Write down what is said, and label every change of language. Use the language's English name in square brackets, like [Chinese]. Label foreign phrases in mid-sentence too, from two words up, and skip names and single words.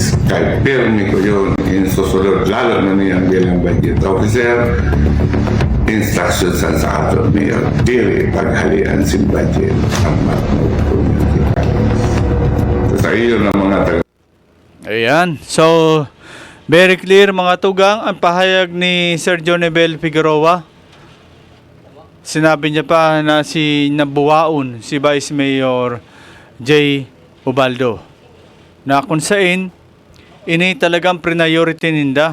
[Bikol] Kaya pirmi ko yun susunod, lalo na niyan bilang [English] budget officer, [Bikol] instructions sa ato mayor, diri paghalian si budget ang Matnog Community College. Sa iyo ng mga Ayan. [Filipino] So, [English] very clear [Filipino] mga tugang ang pahayag ni Sir Jonibel Figueroa. Sinabi niya pa na nabuwaon si Vice Mayor J. [Bikol] Ubaldo na kung saan ini talagang priority ninda.